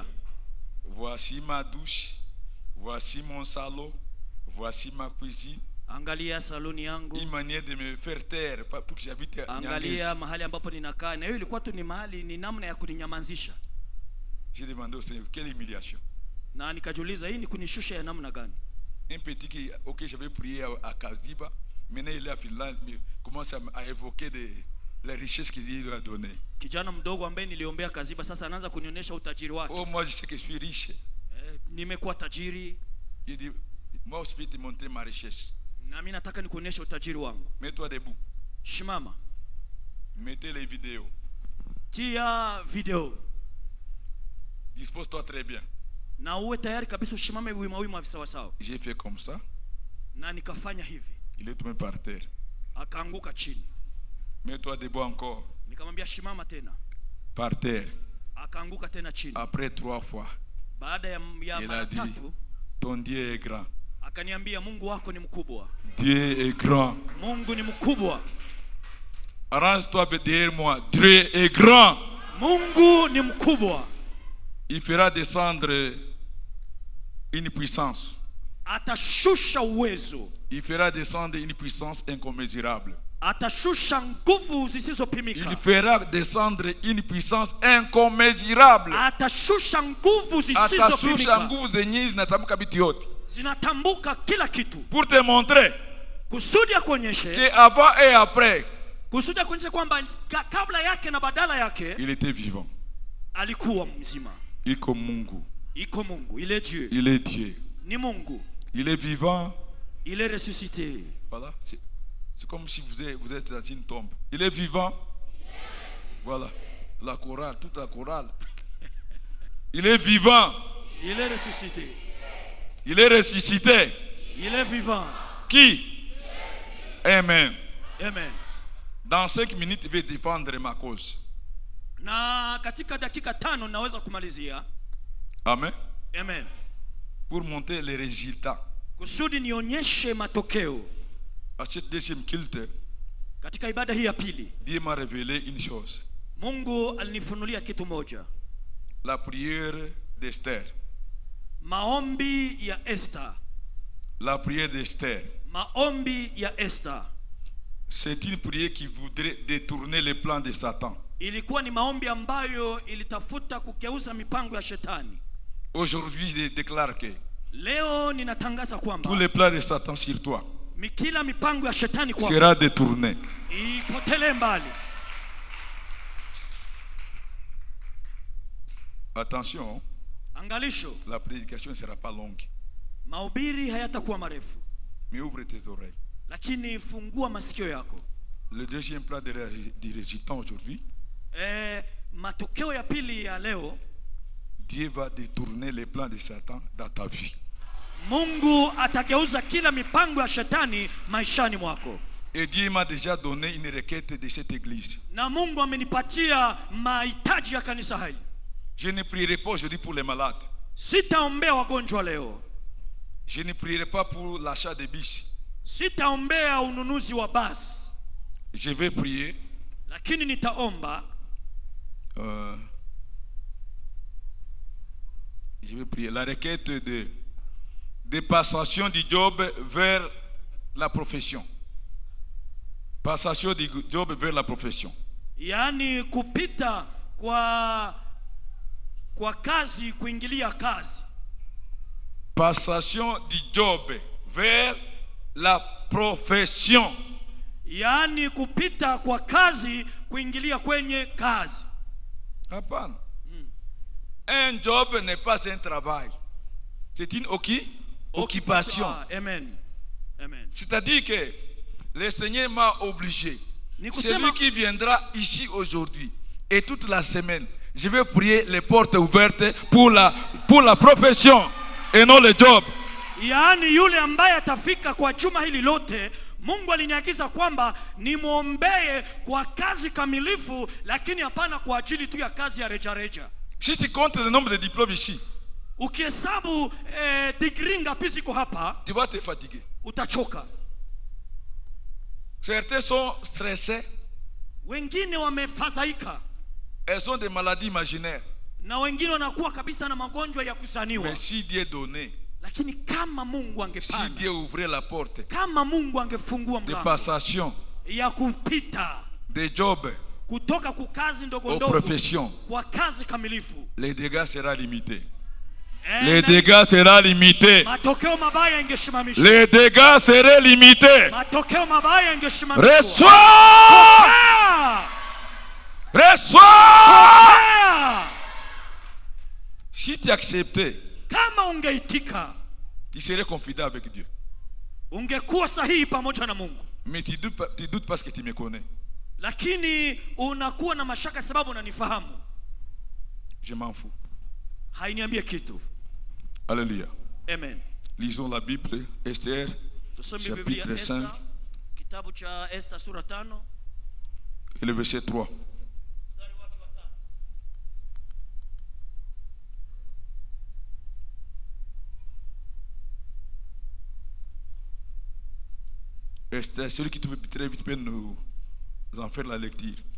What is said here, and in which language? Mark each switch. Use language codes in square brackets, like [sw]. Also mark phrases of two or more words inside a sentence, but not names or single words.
[fr] voici ma douche, voici mon salon, voici ma cuisine. [sw] Angalia saloni yangu. [fr] Une manière de me faire taire pour que j'habite à Nyangezi. [sw] Angalia mahali ambapo ninakaa. Na hiyo ilikuwa tu ni mahali, ni namna ya kuninyamazisha. [fr] J'ai demandé au Seigneur, quelle humiliation. [sw] Na nikajiuliza hii ni kunishusha ya namna gani? [fr] Un petit qui, ok, j'avais prié à Kaziba, maintenant il est à Finlande, mais commence à évoquer les richesses qu'il lui a données. [sw] Kijana mdogo ambaye niliombea Kaziba sasa anaanza kunionyesha utajiri wake. [fr] Oh, moi je sais que je suis riche. [sw] Nimekuwa tajiri. [fr] Il dit, moi aussi je vais te montrer ma richesse. [sw] Na mimi nataka nikuonyeshe utajiri wangu. [fr] Mets-toi debout. [sw] Shimama. [fr] Mettez les vidéos. [sw] Tia video. [fr] Dispose-toi très bien. [sw] Na uwe tayari kabisa ushimame wima sawa sawa. [fr] J'ai fait comme ça. [sw] Na nikafanya hivi. [fr] Il est tombé par terre. [sw] Akaanguka chini. [fr] Mets-toi debout encore. [sw] Nikamwambia shimama tena. [fr] Par terre. [sw] Akaanguka tena chini. [fr] Après 3 fois. [sw] Baada ya mara tatu, [fr] ton Dieu est grand. [sw] Akaniambia Mungu wako ni mkubwa. [fr] Dieu est grand. [sw] Mungu ni mkubwa. [fr] Arrange-toi derrière moi. Dieu est grand. [sw] Mungu ni mkubwa. [fr] Il fera descendre une puissance. [sw] Atashusha uwezo. [fr] Il fera descendre une puissance incommensurable. [sw] Atashusha nguvu zisizopimika. [fr] Il fera descendre une puissance incommensurable. [sw] Atashusha nguvu zisizopimika. Atashusha nguvu zenye zinatamka vitu yote. Zinatambuka kila kitu. [fr] Pour te montrer [sw] kusudi akuonyeshe [fr] que avant et après, [sw] kusudi akuonyeshe kwamba kabla yake na badala yake, [fr] il était vivant. [sw] Alikuwa mzima. Iko Mungu. Iko Mungu. [fr] Il est Dieu. Il est Dieu. [sw] Ni Mungu. [fr] Il est vivant. Il est ressuscité. Voilà. C'est comme si vous êtes dans une tombe. Il est vivant. Voilà. La chorale, toute la chorale. Il est vivant. Il est ressuscité. Il est ressuscité. Il est vivant. Qui? Amen. Amen. Dans 5 minutes, je vais défendre ma cause. [sw] Na katika dakika 5 naweza kumalizia. Amen. Amen. [fr] Pour montrer les résultats. [sw] Kusudi nionyeshe matokeo. [fr] À cette deuxième culte, [sw] katika ibada hii ya pili, [fr] Dieu m'a révélé une chose. [sw] Mungu alinifunulia kitu moja. [fr] La prière d'Esther. [sw] Maombi ya Esther. [fr] La prière d'Esther. [sw] Maombi ya Esther. [fr] C'est une prière qui voudrait détourner les plans de Satan. [sw] Ilikuwa ni maombi ambayo ilitafuta kugeuza mipango ya shetani. [fr] Aujourd'hui, je déclare que [sw] leo ninatangaza kwamba [fr] tous les plans de Satan sur toi [sw] kila mipango ya shetani kwako [fr] sera détourné. [sw] Ipotele mbali. [fr] Attention. [sw] Angalisho. [fr] La prédication ne sera pas longue. [sw] Mahubiri hayatakuwa marefu. [fr] Mais ouvre tes oreilles. [sw] Lakini fungua masikio yako. [fr] Le deuxième plan des résultats aujourd'hui. [sw] Matokeo ya pili ya leo. [fr] Dieu va détourner les plans de Satan dans ta vie. [sw] Mungu atageuza kila mipango ya shetani maishani mwako. [fr] Et Dieu m'a déjà donné une requête de cette église. [sw] Na Mungu amenipatia mahitaji ya kanisa hili. [fr] Je ne prierai pas aujourd'hui pour les malades. [sw] Sitaombea wagonjwa leo. [fr] Je ne prierai pas pour l'achat de biches. [sw] Sitaombea ununuzi wa basi. [fr] Je vais prier. [sw] Lakini nitaomba. [fr] Je vais prier la requête de passation du job vers la profession. Passation du job vers la profession. [sw] Yani kupita kwa kazi kuingilia kazi. [fr] Passation du job vers la profession. [sw] Yani kupita kwa kazi kuingilia kwenye kazi. Hapana. [fr] Un job n'est pas un travail. C'est une occupation. Amen. Amen. C'est-à-dire que le Seigneur m'a obligé. Celui qui viendra ici aujourd'hui et toute la semaine je vais prier les portes ouvertes pour la profession et non le job. [sw] Yaani yule ambaye atafika kwa juma hili lote, Mungu aliniagiza kwamba nimwombee kwa kazi kamilifu, lakini hapana kwa ajili tu ya kazi ya reja. [fr] Si tu comptes le nombre de diplômes ici, [sw] ukihesabu degree ngapi ziko hapa, [fr] tu vas te fatiguer. [sw] Utachoka. [fr] Certains sont stressés. [sw] Wengine wamefadhaika. [fr] Elles ont des maladies imaginaires. [sw] Na wengine wanakuwa kabisa na magonjwa ya kusaniwa. [fr] Mais si Dieu donnait, [sw] lakini kama Mungu angepana, [fr] si Dieu ouvrait la porte, [sw] kama Mungu angefungua [fr] de [sw] mlango [fr] passation, [sw] ya kupita [fr] de job, [sw] kutoka kwa kazi ndogo [fr] aux [sw] ndogo [fr] professions, [sw] kwa kazi kamilifu, [fr] les dégâts seront limités. Les dégâts seront limités. [sw] matokeo mabaya yangesimamishwa. [fr] Les dégâts seraient limités. [sw] Matokeo mabaya yangesimamishwa. [fr] Reçois! Reçois! Si tu acceptais, [sw] kama ungeitika, [fr] tu serais confident avec Dieu. [sw] Ungekuwa sahihi pamoja na Mungu. [fr] Mais tu doutes parce que tu me connais. [sw] Lakini unakuwa na mashaka sababu unanifahamu. [fr] Je m'en fous. [sw] Hainiambie kitu. [fr] Alléluia. Amen. Lisons la Bible, Esther, chapitre 5. [sw] Kitabu cha Esther sura 5. [fr] Et le verset 3. Esther, celui qui trouve très vite peut nous en faire la lecture.